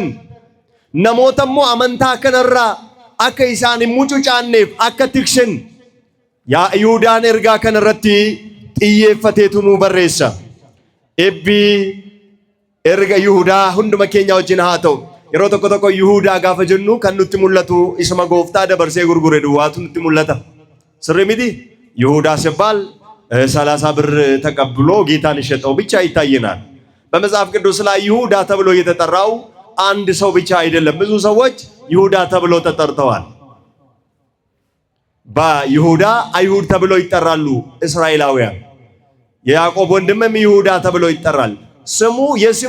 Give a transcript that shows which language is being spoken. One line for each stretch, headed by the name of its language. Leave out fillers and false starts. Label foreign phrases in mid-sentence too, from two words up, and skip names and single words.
Oromo: namoota immoo amantaa kanarraa akka isaan hin mucucaanneef akka tiksan yaa Yihuudaan ergaa kanarratti xiyyeeffateetu nu barreessa ebbii erga Yihuda hunduma keenya wajjin haa ta'u yeroo tokko tokko Yihuda gaafa jennu kan nutti mul'atu isuma gooftaa dabarsee gurgure duwwaatu nutti mul'ata sirrii miti Yihuda
Amharic: ሲባል 30 ብር ተቀብሎ ጌታን ሸጠው ብቻ ይታየናል በመጽሐፍ ቅዱስ ላይ ይሁዳ ተብሎ የተጠራው አንድ ሰው ብቻ አይደለም ብዙ ሰዎች ይሁዳ ተብሎ ተጠርተዋል በይሁዳ አይሁድ ተብሎ ይጠራሉ እስራኤላውያን የያዕቆብ ወንድምም ይሁዳ ተብሎ ይጠራል ስሙ የስሙ